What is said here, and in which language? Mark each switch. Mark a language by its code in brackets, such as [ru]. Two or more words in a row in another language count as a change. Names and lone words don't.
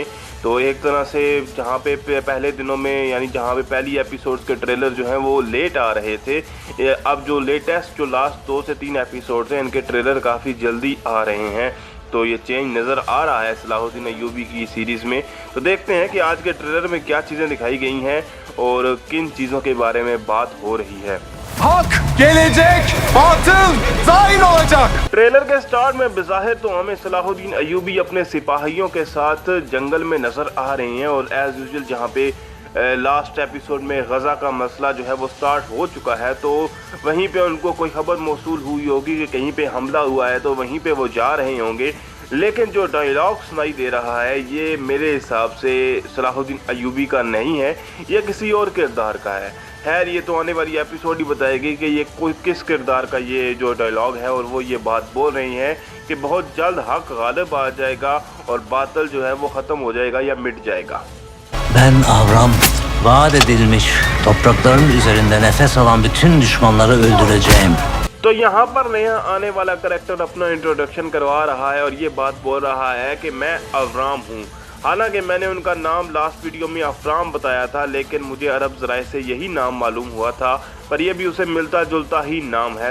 [ur] تو ایک طرح سے جہاں پہ پہلے دنوں میں یعنی جہاں پہ پہلی ایپیسوڈز کے ٹریلر جو ہیں وہ لیٹ آ رہے تھے، اب جو لیٹیسٹ جو لاسٹ 2 سے 3 ایپیسوڈز ہیں ان کے ٹریلر کافی جلدی آ رہے ہیں. تو یہ چینج نظر آ رہا ہے صلاح الدین ایوبی کی سیریز میں. تو دیکھتے ہیں کہ آج کے ٹریلر میں کیا چیزیں دکھائی گئی ہیں اور کن چیزوں کے بارے میں بات ہو رہی ہے. [tr] Hak gelecek, batıl zayin olacak. [ur] ٹریلر کے اسٹارٹ میں بظاہر تو ہمیں صلاح الدین ایوبی اپنے سپاہیوں کے ساتھ جنگل میں نظر آ رہے ہیں اور [en] as usual [ur] جہاں پہ لاسٹ ایپیسوڈ میں غزہ کا مسئلہ جو ہے وہ اسٹارٹ ہو چکا ہے، تو وہیں پہ ان کو کوئی خبر موصول ہوئی ہوگی کہ کہیں پہ حملہ ہوا ہے، تو وہیں پہ وہ جا رہے ہوں گے. لیکن جو ڈائیلاگ سنائی دے رہا ہے یہ میرے حساب سے صلاح الدین ایوبی کا نہیں ہے، یہ کسی اور کردار کا ہے. خیر یہ تو آنے والی ایپیسوڈ ہی بتائے گی کہ یہ کوئی کس کردار کا یہ جو ڈائیلاگ ہے اور وہ یہ بات بول رہی ہیں کہ بہت جلد حق غالب آ جائے گا اور باطل جو ہے وہ ختم ہو جائے گا یا مٹ جائے گا. [tr] Ben Avram, vaat edilmiş toprakların üzerinde nefes alan bütün düşmanları öldüreceğim. [ur] تو یہاں پر نیا آنے والا کریکٹر اپنا انٹروڈکشن کروا رہا ہے اور یہ بات بول رہا ہے کہ میں اورام ہوں. حالانکہ میں نے ان کا نام لاسٹ ویڈیو میں افرام بتایا تھا، لیکن مجھے عرب ذرائع سے یہی نام معلوم ہوا تھا، پر یہ بھی اسے ملتا جلتا ہی نام ہے.